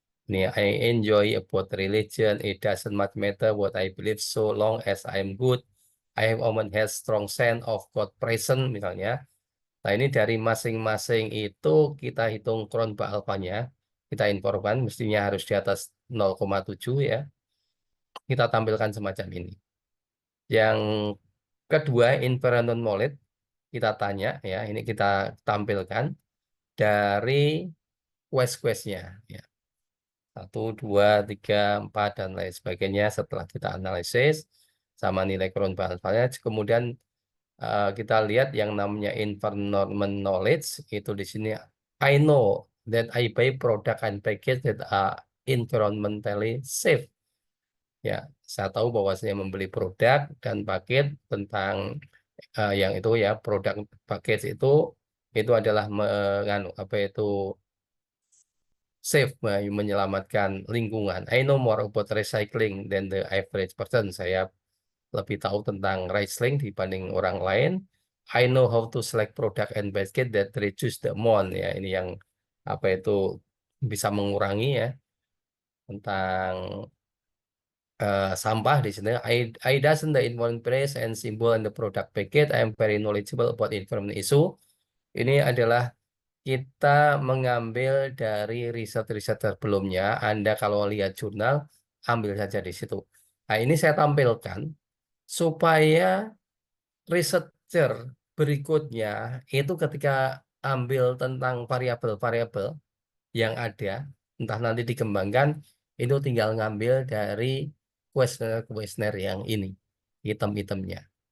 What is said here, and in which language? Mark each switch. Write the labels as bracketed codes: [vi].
[en] Ini I enjoy about religion. It doesn't much matter what I believe so long as I'm good. I have often had strong sense of God present misalnya. [id] Nah ini dari masing-masing itu kita hitung Cron alfanya. Kita informkan mestinya harus di atas 0,7 ya. Kita tampilkan semacam ini. Yang kedua environment knowledge kita tanya ya. Ini kita tampilkan dari quest-questnya ya. 1, 2, 3, 4, dan lain sebagainya setelah kita analisis sama nilai Cron alfanya. Kemudian kita lihat yang namanya environment knowledge itu di sini [en] I know that I buy product and package that are environmentally safe. [id] Ya, saya tahu bahwa saya membeli produk dan paket tentang yang itu ya produk package itu adalah apa itu safe, menyelamatkan lingkungan. [en] I know more about recycling than the average person. [id] Saya lebih tahu tentang recycling dibanding orang lain. [en] I know how to select product and basket that reduce the amount ya. [id] Ini yang apa itu bisa mengurangi ya tentang sampah di sini. [en] I doesn't the environment price and symbol and the product packet. I am very knowledgeable about environment issue. [id] Ini adalah kita mengambil dari riset-riset sebelumnya. Anda kalau lihat jurnal, ambil saja di situ. Nah, ini saya tampilkan supaya researcher berikutnya itu ketika ambil tentang variabel-variabel yang ada, entah nanti dikembangkan, itu tinggal ngambil dari kuesioner-kuesioner yang ini, item-itemnya.